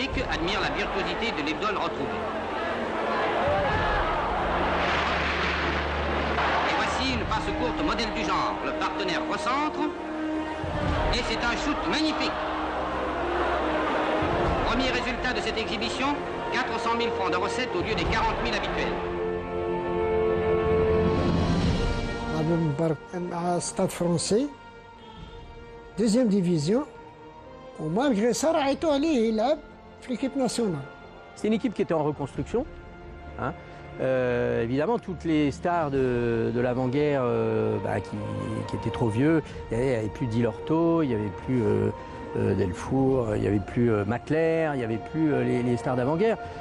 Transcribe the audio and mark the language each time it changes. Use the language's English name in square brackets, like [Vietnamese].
[French] admire la virtuosité de l'idole retrouvée. Et voici une passe courte modèle du genre. Le partenaire recentre et c'est un shoot magnifique. Premier résultat de cette exhibition, 400 000 francs de recettes au lieu des 40 000 habituels. [Arabic] مع ستاد فرونسي دوزيام ديفيزيون ومالغري سا راعيتو عليه يلعب في l'équipe nationale. [French] C'est une équipe qui était en reconstruction. Hein. Évidemment, toutes les stars de l'avant-guerre qui étaient trop vieux, il n'y avait plus Dilorto, il n'y avait plus Delfour, il n'y avait plus Macler, il n'y avait plus les stars d'avant-guerre.